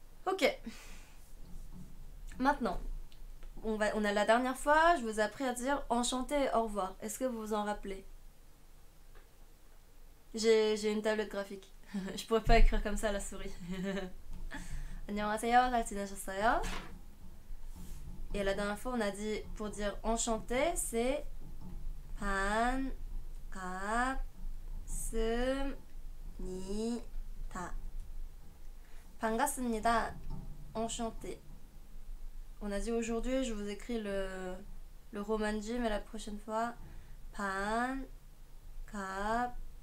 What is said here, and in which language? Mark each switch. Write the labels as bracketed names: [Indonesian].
[French] Ok. Maintenant, on a la dernière fois, je vous ai appris à dire enchanté et au revoir. Est-ce que vous vous en rappelez? J'ai une tablette graphique. Je pourrais pas écrire comme ça à la souris. [Korean] 안녕하세요, 잘 지내셨어요? [French] Et la dernière fois, on a dit, pour dire enchanté, c'est 반갑습니다. [Korean] 반갑습니다. Enchanté. [French] On a dit aujourd'hui, je vous écris le romanji, mais la prochaine fois, 반갑습니다.